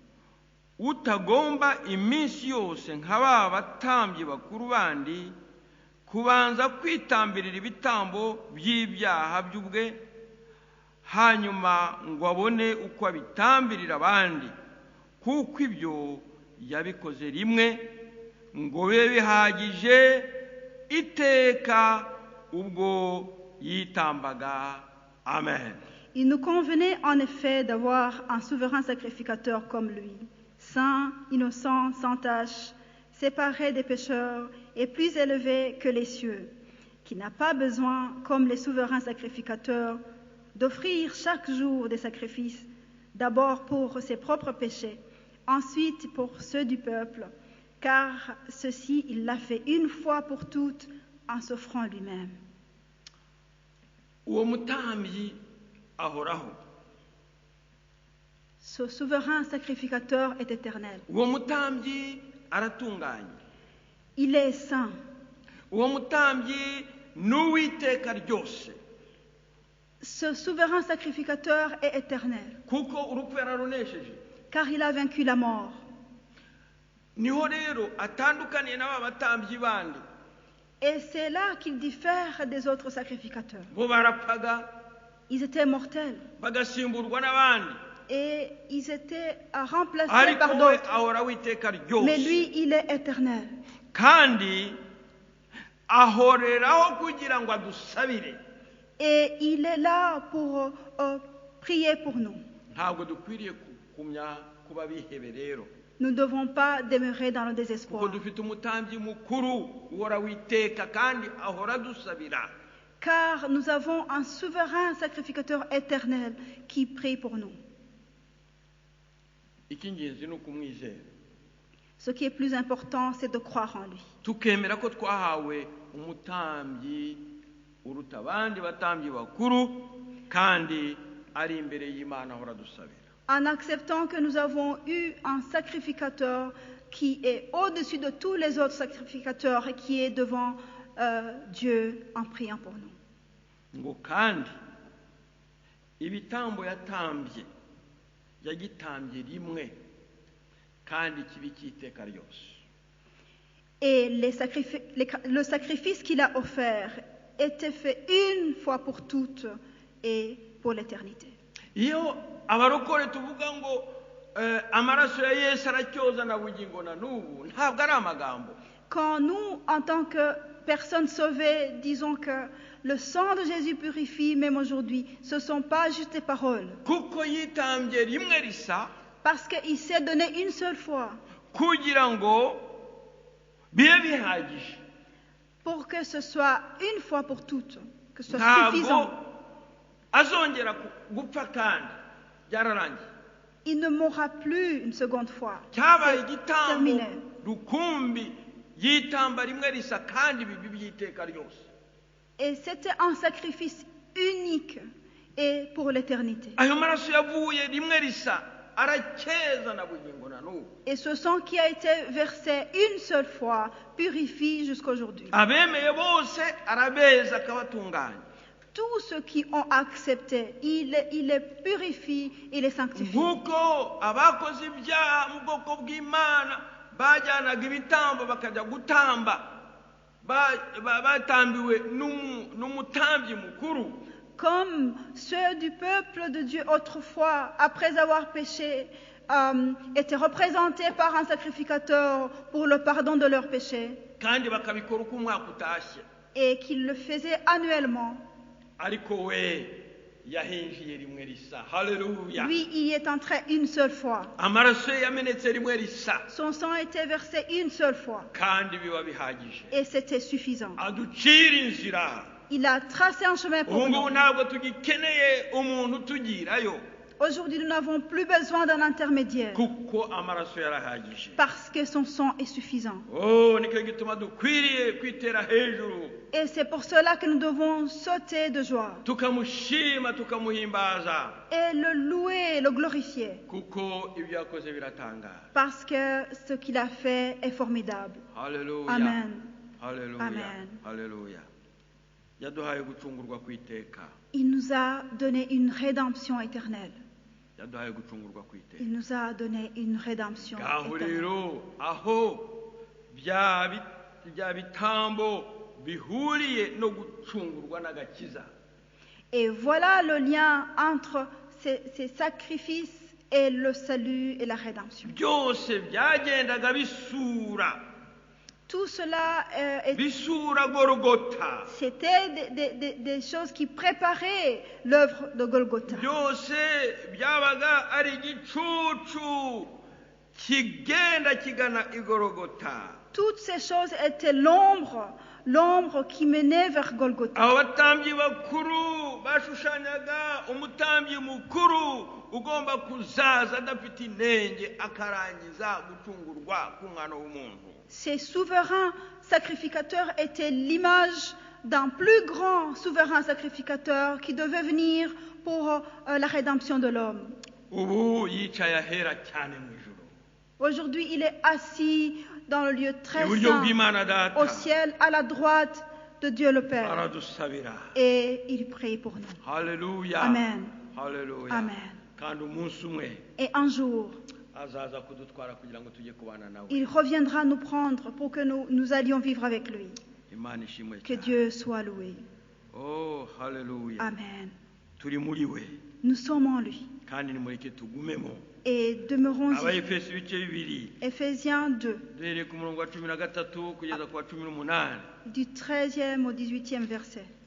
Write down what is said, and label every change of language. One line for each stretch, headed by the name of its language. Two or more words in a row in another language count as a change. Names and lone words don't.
Kinyarwanda: utagomba iminsi yose nka ba batambyi bakuru bandi kubanza kwitambirira ibitambo by'ibyaha by'ubwe, hanyuma ngo abone uko abitambirira abandi, kuko ibyo yabikoze rimwe ngo bibe bihagije iteka ubwo yitambaga. Amen.
French: Il nous convenait en effet d'avoir un souverain sacrificateur comme lui, saint, innocent, sans tache, séparé des pécheurs et plus élevé que les cieux, qui n'a pas besoin, comme les souverains sacrificateurs, d'offrir chaque jour des sacrifices, d'abord pour ses propres péchés, ensuite pour ceux du peuple, car ceci il l'a fait une fois pour toutes en s'offrant lui-même.
Kinyarwanda: Uwo mutambyi ahoraho.
French: Ce souverain sacrificateur est éternel.
Kinyarwanda: Uwo mutambyi aratunganye.
French: Il est saint.
Kinyarwanda: Uwo mutambyi n'uwiteka ryose.
French: Ce souverain sacrificateur est éternel,
Kinyarwanda: Kuko urupfu yararunesheje.
French: car il a vaincu la mort.
Kinyarwanda: Niho rero atandukaniye n'aba batambyi bandi.
French: Et c'est là qu'il diffère des autres sacrificateurs.
Kinyarwanda: Bo barapfaga
French: Ils étaient mortels
Kinyarwanda: bagasimburwa n'abandi,
French: et ils étaient remplacés
Kinyarwanda: ariko
French: par
Kinyarwanda: we
French: d'autres.
Kinyarwanda: ahora witeka
French: Mais
Kinyarwanda: ryose,
French: lui, il est éternel.
Kinyarwanda: kandi ahoreraho kugira ngo adusabire.
French: Et il est là pour prier pour nous.
Kinyarwanda: Ntabwo dukwiriye kumya kuba bihebe rero,
French: Nous ne devons pas demeurer dans le
Kinyarwanda: kuko
French: désespoir.
Kinyarwanda: dufite umutambyi mukuru uhora witeka kandi ahora adusabira.
French: car nous avons un souverain sacrificateur éternel qui prie pour nous.
Kinyarwanda: icy'ingenzi ni ukumwizera
French: Ce qui est plus important, c'est de croire en lui.
Kinyarwanda: tukemera ko twahawe umutambyi uruta abandi batambyi bakuru kandi ari imbere y'Imana ahora dusabira.
French: En acceptant que nous avons eu un sacrificateur qui est au-dessus de tous les autres sacrificateurs et qui est devant Dieu en priant pour nous.
Kinyarwanda: ngo kandi ibitambo yatambye yagitambye rimwe kandi kibi cy'iteka ryose.
French: Et le sacrifice qu'il a offert était fait une fois pour toutes et pour l'éternité.
Kinyarwanda: Iyo abarokore tuvuga ngo amaraso ya Yesu aracyoza na bugingo na n'ubu ntabwo ari amagambo.
French: Quand nous, en tant que personnes sauvées, disons que le sang de Jésus purifie même aujourd'hui, ce ne sont pas juste des paroles.
Kinyarwanda: kuko yitambye rimwe risa
French: Parce qu'il s'est donné une seule fois
Kinyarwanda: kugira ngo bibe bihagije.
French: pour que ce soit une fois pour toutes, que ce soit
Kinyarwanda: ntabwo
French: suffisant.
Kinyarwanda: azongera gupfa kandi byararangiye.
French: Il ne mourra plus une seconde fois.
Kinyarwanda: cyabaye
French: C'est
Kinyarwanda: igitambo
French: terminé.
Kinyarwanda: rukumbi yitamba rimwe risa kandi bibi by'iteka ryose.
French: Et c'était un sacrifice unique et pour l'éternité.
Kinyarwanda: ayo maraso yavuye rimwe risa arakeza na bugingo na n'ubu.
French: Et ce sang qui a été versé une seule fois purifie jusqu'aujourd'hui.
Kinyarwanda: abemeye bose arabeza akabatunganya.
French: Tous ceux qui ont accepté, il les purifie, il les sanctifie.
Kinyarwanda: nk'uko abakoze ibyaha mu bwoko bw'Imana bajyanaga ibitambo bakajya gutamba batambiwe n'umutambyi mukuru.
French: Comme ceux du peuple de Dieu autrefois, après avoir péché, étaient représentés par un sacrificateur pour le pardon de leurs péchés
Kinyarwanda: kandi bakabikora uko umwaka utashye.
French: et qu'ils le faisaient annuellement.
Kinyarwanda: ariko we yahinjiye rimwe risa. Haleluya.
French: Lui, il y est entré une seule fois.
Kinyarwanda: amaraso ye yamenetse rimwe risa
French: Son sang a été versé une seule fois
Kinyarwanda: kandi biba bihagije.
French: et c'était suffisant.
Kinyarwanda: aducira inzira.
French: Il a tracé un chemin pour
Kinyarwanda: ubu
French: nous.
Kinyarwanda: ngubu ntabwo tugikeneye umuntu utugirayo
French: Aujourd'hui, nous n'avons plus besoin d'un intermédiaire
Kinyarwanda: kuko amaraso yarahagije.
French: parce que son sang est suffisant.
Kinyarwanda: nicyo gituma dukwiriye kwitera hejuru
French: Et c'est pour cela que nous devons sauter de joie
Kinyarwanda: tukamushima tukamuhimbaza
French: et le louer, le glorifier,
Kinyarwanda: kuko ibyo yakoze biratangaje.
French: parce que ce qu'il a fait est formidable.
Kinyarwanda: Haleluya. Amen. Haleluya. Amen. Haleluya. yaduhaye gucungurwa kw'iteka.
French: Il nous a donné une rédemption éternelle.
Kinyarwanda: yaduhaye gucungurwa kw'iteka.
French: Il nous a donné une rédemption
Kinyarwanda: ngaho
French: éternelle.
Kinyarwanda: rero aho bya bitambo bihuriye no gucungurwa n'agakiza.
French: Et voilà le lien entre ces sacrifices et le salut et la rédemption.
Kinyarwanda: byose byagendaga bisura
French: Tout cela,
Kinyarwanda: bisura Golgotha.
French: c'était des choses qui préparaient l'œuvre de Golgotha.
Kinyarwanda: byose byabaga ari igicucu kigenda kigana i Golgotha.
French: Toutes ces choses étaient l'ombre qui menait vers Golgotha.
Kinyarwanda: abo batambyi bakuru bashushanyaga umutambyi mukuru ugomba kuzaza adafite inenge akarangiza gucungurwa k'umwana w'umuntu.
French: Ces souverains sacrificateurs étaient l'image d'un plus grand souverain sacrificateur qui devait venir pour la rédemption de l'homme.
Kinyarwanda: ubu yicaye ahera cyane mu ijuru
French: Aujourd'hui, il est assis dans le lieu très
Kinyarwanda: iburyo
French: saint,
Kinyarwanda: bw'Imana data.
French: au ciel, à la droite de Dieu le Père.
Kinyarwanda: aradusabira.
French: Et il prie pour nous.
Kinyarwanda: Haleluya. Amen. Haleluya. Amen. kandi umunsi umwe
French: Et un jour,
Kinyarwanda: azaza kudutwara kugira ngo tujye kubana nawe.
French: il reviendra nous prendre pour que nous allions vivre avec lui.
Kinyarwanda: Imana ishimwe
French: Que
Kinyarwanda: cyane.
French: Dieu soit loué.
Kinyarwanda: Oh, haleluya. Amen. turi muri we
French: Nous sommes en lui.
Kinyarwanda: kandi nimureke tugumemo.
French: Et demeurons-y.
Kinyarwanda: Abayefeso ibice bibiri
French: Éphésiens 2,
Kinyarwanda: duhereye ku murongo wa 13 kugeza ku wa 18.
French: du 13e au 18e verset.